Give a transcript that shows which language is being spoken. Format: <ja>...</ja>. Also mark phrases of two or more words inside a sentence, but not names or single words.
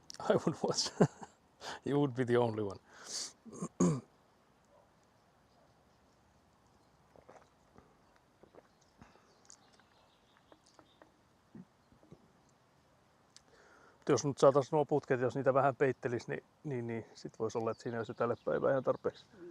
<en>I would watch. You would be the only one.</en> <fi>Jos nyt saataisiin nuo putket, jos niitä vähän peittelisi, niin sit voisi olla, että siinä olisi tälle päivää ihan tarpeeksi.</fi>